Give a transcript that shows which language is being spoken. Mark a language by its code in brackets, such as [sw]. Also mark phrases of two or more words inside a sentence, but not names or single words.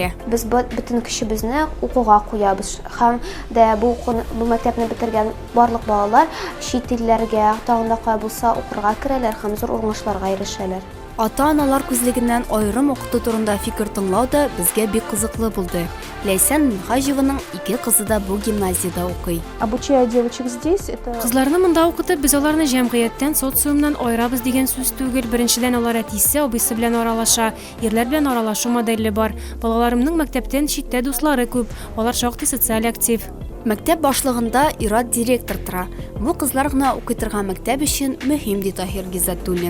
[tt] Без бөтен көчебезне укуга куябыз. Һәм дә бу мәктәпне бетергән барлык балалар чит илләргә, тагын да кая булса укырга керәләр һәм зур уңышларга ирешәләр. Ата-аналар күзлегеннән айрым укыту турында фикер тыңлау да безгә бик кызыклы булды. Ләйсән Минхаҗеваның 2 кызы да бу гимназиядә укый. [ru] Обучая девочек здесь, это... [tt] Кызларны монда укытып, без аларны җәмгыятьтән, социумнан айырабыз дигән сүз түгел. Беренчедән алар әтисе, абыйсы белән аралаша, ирләр белән аралашу моделе бар. Балаларымның мәктәптән читтә дуслары күп, алар шактый социаль актив. Мәктәп башлыгында Ират директор тора. Бу кызлар гына укый торган мәктәп өчен мөһим ди Таһир Гиззатуллин.